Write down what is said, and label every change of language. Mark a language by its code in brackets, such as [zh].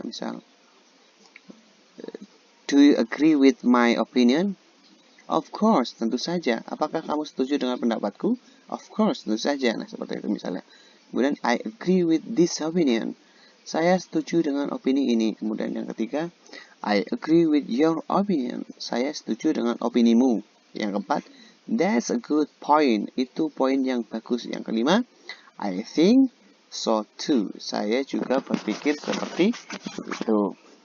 [en] Misal, do you agree with my opinion? Of course, [id] tentu saja. Apakah kamu setuju dengan pendapatku? [en] Of course, [id] tentu saja. Nah, seperti itu misalnya. [en] Kemudian, I agree with this opinion. [id] Saya setuju dengan opini ini. Kemudian yang ketiga, [en] I agree with your opinion. [id] Saya setuju dengan opinimu. Yang keempat, [en] that's a good point. [id] Itu poin yang bagus. Yang kelima, [en] I think so too. [id] Saya juga berpikir seperti itu.